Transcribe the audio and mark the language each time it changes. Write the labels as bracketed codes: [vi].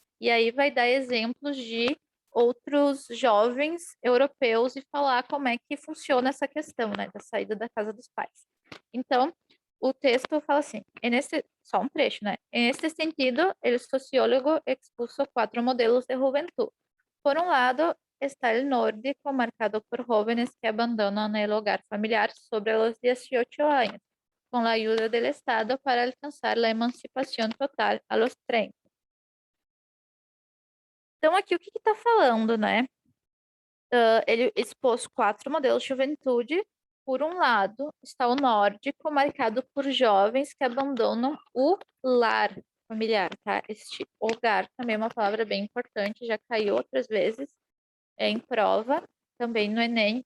[pt] E aí vai dar exemplos de outros jovens europeus e falar como é que funciona essa questão, né, da saída da casa dos pais. Então, o texto fala assim, só um trecho, né? [es] En este sentido, el sociólogo expuso 4 modelos de juventud. Por un lado, está el nórdico, marcado por jóvenes que abandonan el hogar familiar sobre los 18 años, con la ayuda del Estado para alcanzar la emancipación total a los 30. [pt] Então, aqui o que está falando, né? Ele expôs 4 modelos de juventude. Por um lado, está o nórdico, marcado por jovens que abandonam o lar familiar, tá? Este hogar também é uma palavra bem importante, já caiu outras vezes em prova, também no Enem.